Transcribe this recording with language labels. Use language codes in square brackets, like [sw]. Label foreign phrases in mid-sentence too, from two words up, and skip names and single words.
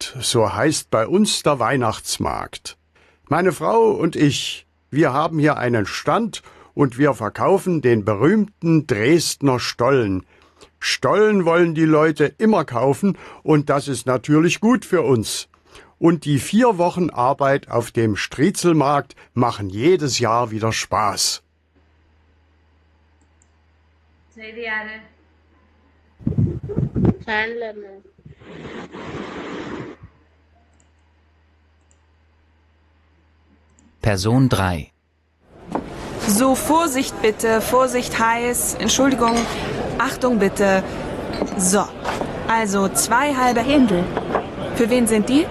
[de] So heißt bei uns der Weihnachtsmarkt. Meine Frau und ich, wir haben hier einen Stand und wir verkaufen den berühmten Dresdner Stollen. Stollen wollen die Leute immer kaufen und das ist natürlich gut für uns. Und die 4 Wochen Arbeit auf dem Striezelmarkt machen jedes Jahr wieder Spaß. [ta] ஸோ இது யாரு? ஹேண்ட்லர். [en] Person 3. [de] So, Vorsicht bitte, Vorsicht heiß, Entschuldigung, Achtung bitte. So, also 2 halbe Händel. Für wen sind die?